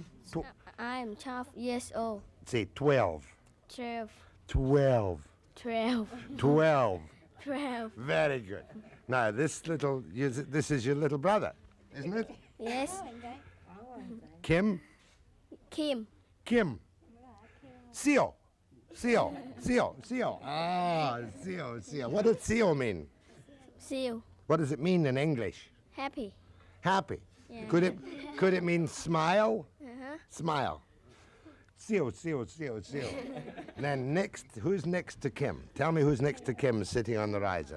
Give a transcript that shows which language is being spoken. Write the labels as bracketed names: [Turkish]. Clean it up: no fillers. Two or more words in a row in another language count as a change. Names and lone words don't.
[English] I'm 12 years old. Say 12. 12, 12. 12, 12. 12. Very good. Now, this is your little brother, isn't it? Yes, Kim? Kim. Kim. Seo. Seo. Seo. Seo. Ah, Seo. Seo. What does Seo mean? Seal. What does it mean in English? Happy. Happy. Yeah. Could it mean smile? Uh-huh. Smile. Seo, Seo, Seo, Seo. Then next, who's next to Kim? Tell me who's next to Kim sitting on the riser.